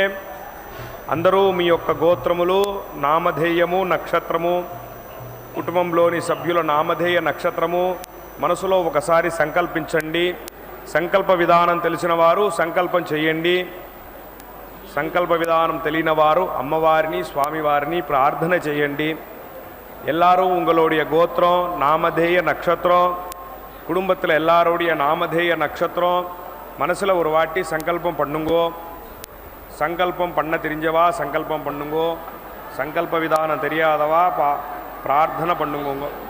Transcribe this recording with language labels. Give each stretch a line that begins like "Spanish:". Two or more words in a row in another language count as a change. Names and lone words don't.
Telugu: అందరూ మీ యొక్క గోత్రములు, నామధేయము, నక్షత్రము, కుటుంబంలోని సభ్యుల నామధేయ నక్షత్రము మనసులో ఒకసారి సంకల్పించండి. సంకల్ప విధానం తెలిసిన వారు సంకల్పం చేయండి. సంకల్ప విధానం తెలియని వారు అమ్మవారిని స్వామివారిని ప్రార్థన చేయండి.
Tamil: எல்லாரும் உங்களுடைய கோத்திரம், நாமதேய நட்சத்திரம், குடும்பத்தில் எல்லாருடைய நாமதேய நட்சத்திரம் மனசில் ஒரு வாட்டி சங்கல்பம் பண்ணுங்கோ. சங்கல்பம் பண்ண தெரிஞ்சவா சங்கல்பம் பண்ணுங்கோ. சங்கல்ப விதானம் தெரியாதவா பிரார்த்தனை பண்ணுங்கோங்க.